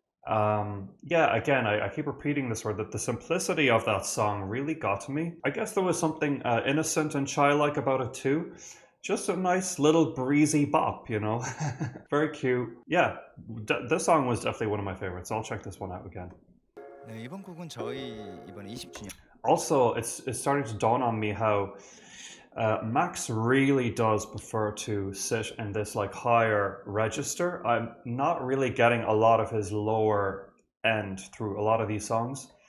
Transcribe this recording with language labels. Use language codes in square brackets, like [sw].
[en] Yeah, again, I keep repeating this word, that the simplicity of that song really got to me. I guess there was something innocent and childlike about it too. Just a nice little breezy bop, you know? Very cute. Yeah, this song was definitely one of my favorites. I'll check this one out again. [ko] 네, 이번 곡은 저희 이번에 20주년. [en] Also, it's starting to dawn on me how Max really does prefer to sit in this like higher register. I'm not really getting a lot of his lower end through a lot of these songs.